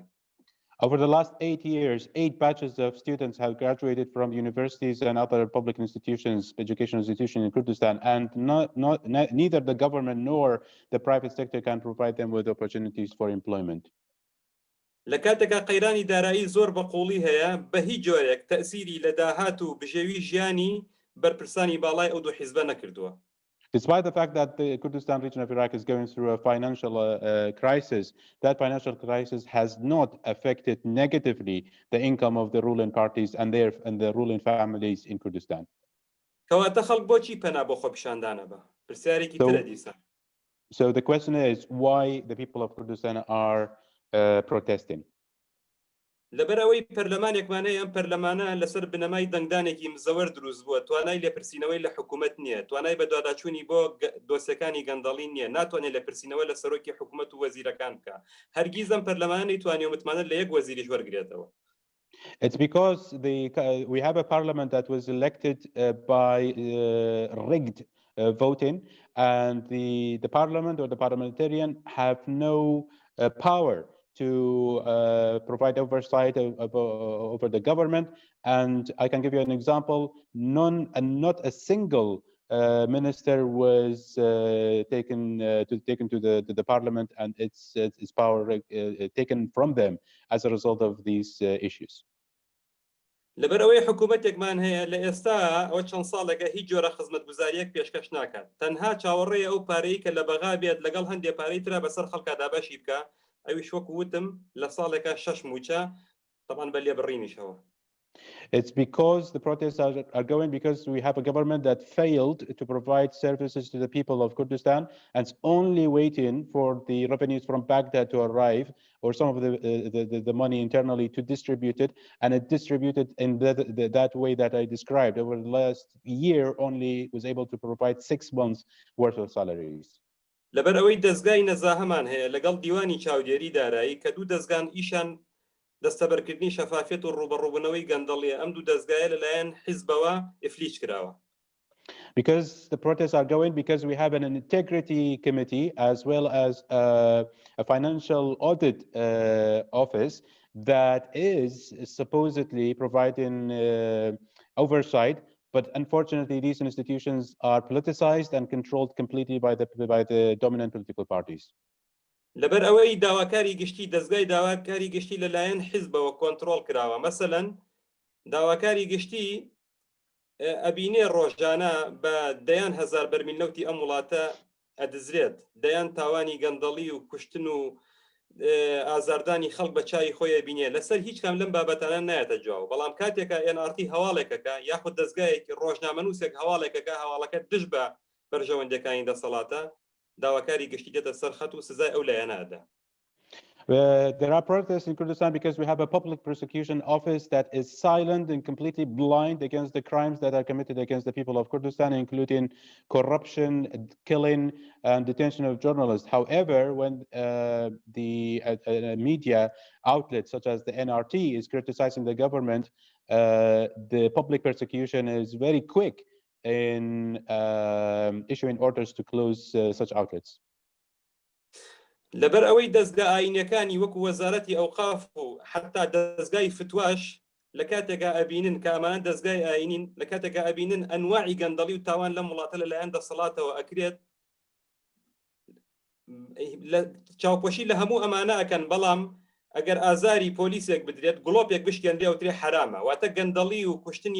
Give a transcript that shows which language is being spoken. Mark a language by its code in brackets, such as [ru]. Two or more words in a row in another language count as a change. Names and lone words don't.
[en] Over the last 8 years, 8 batches of students have graduated from universities and other public institutions, educational institutions in Kurdistan, and neither the government nor the private sector can provide them with opportunities for employment. [ckb] لە کاتێکا قەیرانی دارایی زۆر بەقوڵی هەیە بە هیچ جۆرێک تەئسیری لە داهات و بژێوی ژیانی بەرپرسانی باڵای ئەو دوو حیزبە نەکردووە. [en] Despite the fact that the Kurdistan region of Iraq is going through a financial crisis, that financial crisis has not affected negatively the income of the ruling parties and the ruling families in Kurdistan. [ckb] کەواتە خەڵک بۆچی پەنا بۆ خۆپیشاندانە بە پرسیارێکی ترە دیسان. [en] So the question is why the people of Kurdistan are protesting. [ckb] لەبەر ئەوەی پەرلەمانێکمانەیە ئەم پەرلەمانە لەسەر بنەمای دەنگدانێکی مزەوەر دروست بووە توانای لێپرسینەوەی لە حکوومەت نییە توانای بە دواداچوونی بۆ دۆسیەکانی گەندەڵی نییە ناتوانێت لێپرسینەوە لە سەرۆکی حکوومەت و وەزیرەکان بکە هەرگیز ئەم پەرلەمانە نەیتوانێت متمانە لە یەک وەزیریش وەرگرێتەوە. [en] It's because we have a parliament that was elected by rigged voting, and the parliament or the parliamentarian have no power to provide oversight over the government. And I can give you an example. Not a single minister was taken to the parliament, and its power taken from them as a result of these issues. [ckb] لەبەر ئەوەی حکوومەتێکمان هەیە لە ئێستا ئەو چەند ساڵێکە هیچ جۆرە خزمەتگوزاریەک پێشکەش ناکات تەنها چاوەڕێی ئەو پارەی کە لە بەغا بێت لەگەڵ هەندێک پارەی ترا بەسەر خەڵکا دابەشی بکە ئەویش وەکو وتم لە ساڵێکە 6 موچە طبعاً بە لێبڕینیشەوە. [en] It's because the protests are going because we have a government that failed to provide services to the people of Kurdistan and it's only waiting for the revenues from Baghdad to arrive or some of the money internally to distribute it, and it distributed in that way that I described. Over the last year only was able to provide 6 months worth of salaries. [ckb] لەبەر ئەوەی دەستگای نەزاهەمان هەیە لەگەڵ دیوانی چاودێری دارایی کە دوو دەستگان ئیشان دەستەبەرکردنی شەفافیت و ڕوبەڕووبوونەوەی گەندەڵیە ئەم دوو دەستگایە لەلایەن حیزبەوە ئفلیچ کراوە. [en] Because the protests are going because we have an integrity committee as well as a financial audit office that is supposedly providing oversight, but unfortunately these institutions are politicized and controlled completely by the dominant political parties. [ckb] لەبەر ئەوەی داواکاری گشتی دەستگای داواکاری گشتی لەلایەن حیزبەوە کۆنترۆل کراوە مەسەلەن داواکاری گشتی ئەبینێ ڕۆژانە بە دەیان هەزار بەرمیل نەوتی ئەم وڵاتە ئەدزرێت دەیان تاوانی گەندەڵی و کوشتن و ئازاردانی خەڵک بە چای خۆی بینێ لەسەر هیچ کام لەم بابەتانە نایەتە جواو بەڵام کاتێکە NRT هەواڵێکەکە یاخود دەستگایەکی ڕۆژنامەنووسێک هەواڵێکەکە هەواڵەکە دژ بە بەرژەوەندەکانی دەسەڵاتە داواکاری گشتی دێتە سەر خەت و سزای ئەو لایەنەدا. [en] There are protests in Kurdistan because we have a public prosecution office that is silent and completely blind against the crimes that are committed against the people of Kurdistan, including corruption, killing, and detention of journalists. However, when the media outlets such as the NRT is criticizing the government, the public persecution is very quick in issuing orders to close such outlets. [ckb] لەبەر ئەوەی دەستگا ئاینەکانی وەکو وەزارەتی ئەوقاف و حتا دەستگای فتواش لە کاتێکا ئەبینن کە ئەمانە دەستگای ئاینین لە کاتێکا ئەبینن ئەنواعی گەندەڵی و تاوان لەم وڵاتە لەلایەن دەسەڵاتەوە ئەکرێت چاوپۆشی لە هەموو ئەمانە ئەکەن بەڵام ئەگەر ئازاری پۆلیسێک بدرێت گڵۆپێک بشکێنرێ وترێ حرامە واتە گەندەڵی و کوشتنی